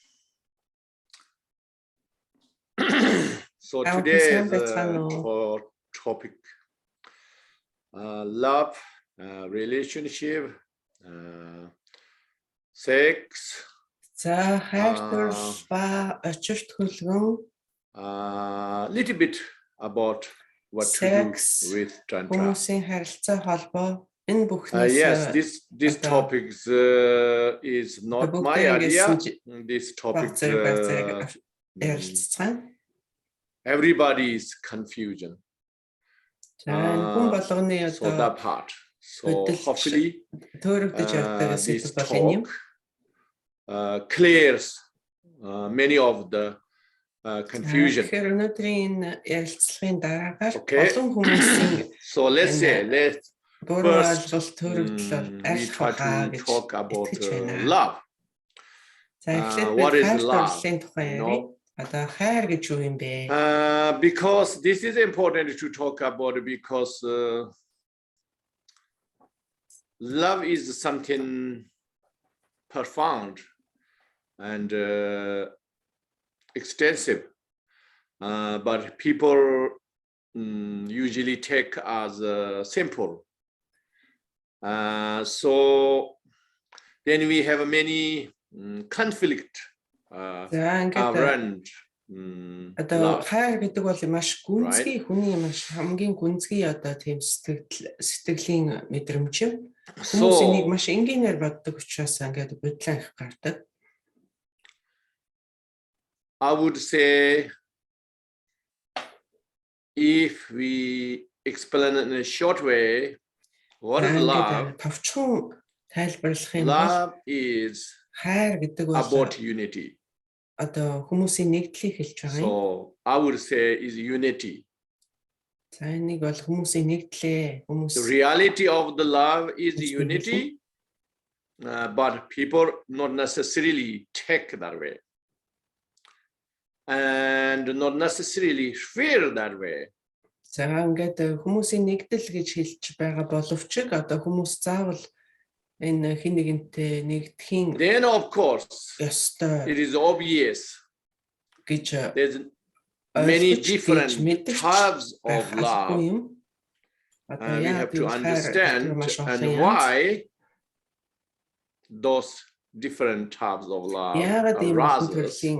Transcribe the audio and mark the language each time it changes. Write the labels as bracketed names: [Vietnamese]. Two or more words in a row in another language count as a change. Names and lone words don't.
[English] So today is our topic, love, relationship, sex, [Mongolian] Хайр Дурлал, Очирт, хөлгөн, [English] little bit about what to do with Tantra. [Mongolian] хүмүүсийн харилцаа холбоо. [English] Yes, this topic is not my idea. This topic everybody's confusion. So that part. So hopefully this talk clears many of the confusion. Okay. So let's first, we try to talk about love. What is love? You know, [Mongolian] Одоо хайр гэж юу юм бэ? [English] Because this is important to talk about because love is something profound and extensive, but people usually take as simple. So then we have many conflict around [Mongolian] одоо хайр гэдэг бол маш гүнзгий хүний маш хамгийн гүнзгий одоо тийм сэтгэлийн мэдрэмж юм. Хүмүүс энийг маш энгийнээр боддог учраас ингээд бодлоо их гардаг. [English] I would say if we explain in a short way what is love, [Mongolian] товчхон тайлбарлах юм бол [English] love is [Mongolian] хайр гэдэг бол [English] about unity. [Mongolian] одоо хүмүүсийн нэгдлийг хэлж байгаа юм. [English] So I would say is unity. [Mongolian] За энийг бол хүмүүсийн нэгдлээ. [English] The reality of the love is unity, but people not necessarily take that way and not necessarily feel that way. [Mongolian] За ингээд хүмүүсийн нэгдэл гэж хэлж байгаа боловч одоо хүмүүс заавал энэ хин нэгэнтэй нэгдэхийн [English] Then of course [Mongolian] ёстой [English] it is obvious [Mongolian] гэж [English] there's many different types of love, and we have to understand and why those different types of love arises.